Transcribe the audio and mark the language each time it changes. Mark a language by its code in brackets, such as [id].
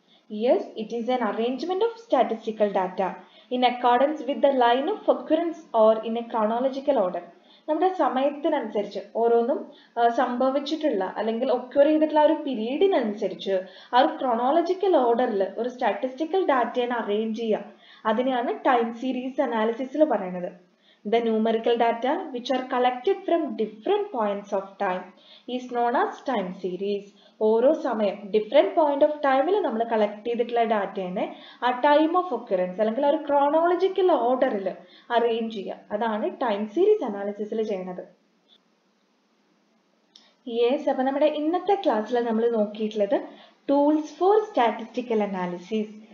[en] Yes, it is an arrangement of statistical data in accordance with the line of occurrence or in a chronological order. [ml] നമ്മുടെ സമയത്തിനനുസരിച്ച് ഓരോന്നും സംഭവിച്ചിട്ടുള്ള അല്ലെങ്കിൽ ഒക്യുർ ചെയ്തിട്ടുള്ള ആ ഒരു പീരീഡിനനുസരിച്ച് ആ ഒരു ക്രോണോളജിക്കൽ ഓർഡറിൽ ഒരു സ്റ്റാറ്റിസ്റ്റിക്കൽ ഡാറ്റയെ അറേഞ്ച് ചെയ്യുക, അതിനെയാണ് ടൈം സീരീസ് അനാലിസിസിൽ പറയുന്നത്. [en] The numerical data which are collected from different points of time is known as time series. [ml] ഓരോ സമയം ഡിഫറെന്റ് പോയിന്റ് ഓഫ് ടൈമിൽ നമ്മൾ കളക്ട് ചെയ്തിട്ടുള്ള ഡാറ്റയെ ആ ടൈം ഓഫ് ഒക്യുറൻസ് അല്ലെങ്കിൽ ഒരു ക്രോണോളജിക്കൽ ഓർഡറിൽ അറേഞ്ച് ചെയ്യുക, അതാണ് ടൈം സീരീസ് അനാലിസിസിൽ ചെയ്യുന്നത്. യെസ്, അപ്പൊ നമ്മുടെ ഇന്നത്തെ ക്ലാസ്സിൽ നമ്മൾ നോക്കിയിട്ടുള്ളത് [en] Tools for statistical analysis.